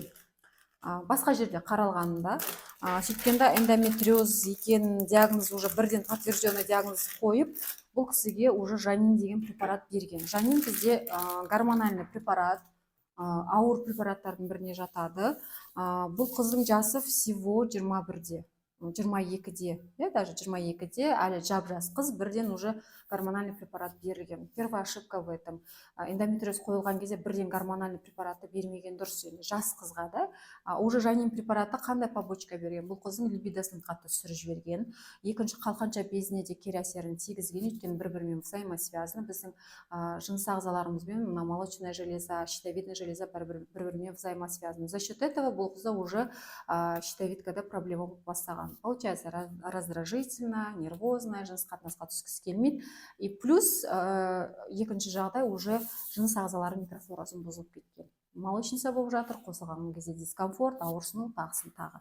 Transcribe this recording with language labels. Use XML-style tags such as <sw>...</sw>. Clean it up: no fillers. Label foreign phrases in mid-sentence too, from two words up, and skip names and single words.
<kk>Басқа жерде қаралғанында, сөйткенде эндометриоз екен диагноз уже бірден</kk> <ru>подтвержденный диагноз</ru> <kk>қойып, бұл кісіге уже жанин деген препарат берген. Жанин бізде</kk> <ru>гормональный препарат,</ru> <kk>ауыр препараттардың біріне жатады. Бұл қыздың жасы всего 21-де. 22-де, даже 22-де, әлі жап-жас қыз, бірден</kk> <ru>уже гормональный препарат</ru> <kk>берілген.</kk> <ru>Первая ошибка в этом.</ru> <kk>Эндометриоз қойылған кезде бірден</kk> <ru>гормональный препаратты</ru> <kk>бермеген дұрыс. Жас қызға да уже жанин препараты қандай побочка берген? Бұл қыздың либидосын қатты түсіріп жіберген. Екінші, қалқанша безіне де кері әсерін тигізген, өйткені бір-бірімен взаимосвязаны. Біздің жыныс ағзаларымызбен</kk> <ru>молочная железа, щитовидная железа</ru> <kk>бір-бірімен взаимосвязаны.</kk> <ru>За счет этого</ru> <kk>бұл қызда</kk> <ru>уже щитовидкада проблема</ru> <kk>болып бастаған.</kk> <ru>Получается раздражительно, нервозная,</ru> <kk>жыныс қатынасқа түскісі келмейді.</kk> <ru>И плюс</ru> <kk>екінші жағдай уже жыныс ағзалары микрофлорасын бұзылып кеткен. Молочница болып жатыр, қосылған кезде дискомфорт, ауырсыну, тағысын тағы.</kk>